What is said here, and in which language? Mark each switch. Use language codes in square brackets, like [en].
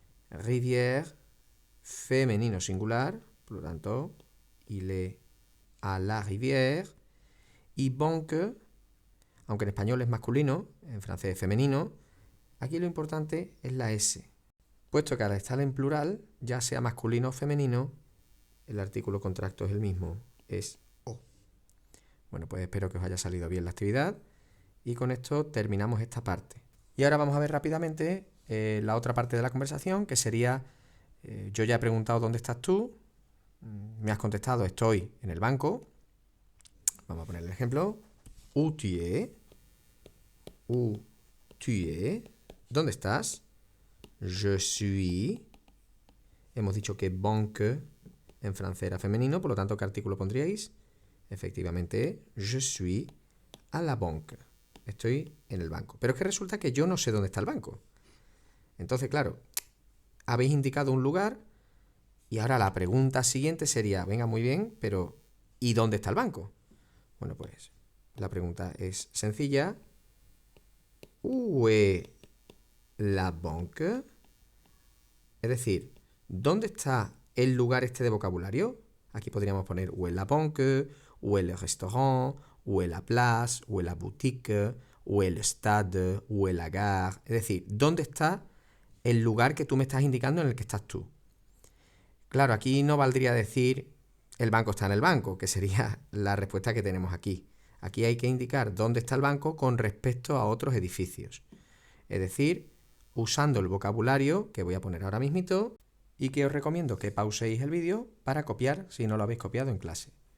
[es] Rivière, femenino singular, por lo tanto, [fr] il est à la rivière. [es] Y banque, aunque en español es masculino, en francés es femenino, aquí lo importante es la S. Puesto que al estar en plural, ya sea masculino o femenino, el artículo contracto es el mismo, es O. Bueno, pues espero que os haya salido bien la actividad y con esto terminamos esta parte. Y ahora vamos a ver rápidamente la otra parte de la conversación, que sería, yo ya he preguntado ¿dónde estás tú? Me has contestado estoy en el banco. Vamos a poner el ejemplo. [fr] Où tu es? Où tu es? [es] ¿Dónde estás? [fr] Je suis. [es] Hemos dicho que banque en francés era femenino, por lo tanto, ¿qué artículo pondríais? [fr] Efectivamente, je suis à la banque. [es] Estoy en el banco. Pero es que resulta que yo no sé dónde está el banco. Entonces, claro, habéis indicado un lugar y ahora la pregunta siguiente sería, venga, muy bien, pero ¿y dónde está el banco? Bueno, pues la pregunta es sencilla. [fr] Où est la banque? [es] Es decir, ¿dónde está el lugar este de vocabulario? Aquí podríamos poner [fr] où est la banque, où est le restaurant, où est la place, où est la boutique, où est le stade, où est la gare. [es] Es decir, ¿dónde está el lugar que tú me estás indicando en el que estás tú? Claro, aquí no valdría decir el banco está en el banco, que sería la respuesta que tenemos aquí. Aquí hay que indicar dónde está el banco con respecto a otros edificios. Es decir, usando el vocabulario que voy a poner ahora mismito y que os recomiendo que pauséis el vídeo para copiar si no lo habéis copiado en clase.